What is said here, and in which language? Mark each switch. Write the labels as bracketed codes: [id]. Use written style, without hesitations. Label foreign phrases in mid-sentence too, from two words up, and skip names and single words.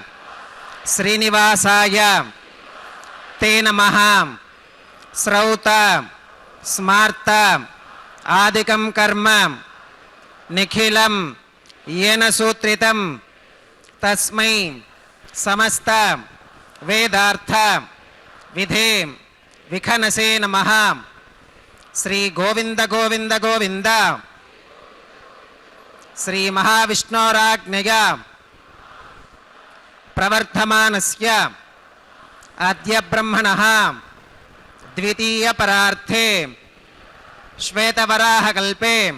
[sa] శ్రీనివాసాయ తే నమః. శ్రౌత స్మార్త ఆదికం కర్మ నిఖిలం येन सूत्रितं तस्मै समस्त वेदार्थ विधे विखनसे नमः. श्री गोविंद गोविंद गोविंद. श्री महाविष्णोराज्ञया प्रवर्तमानस्य अद्य ब्रह्मणः द्वितीय परार्थे श्वेतवराहकल्पे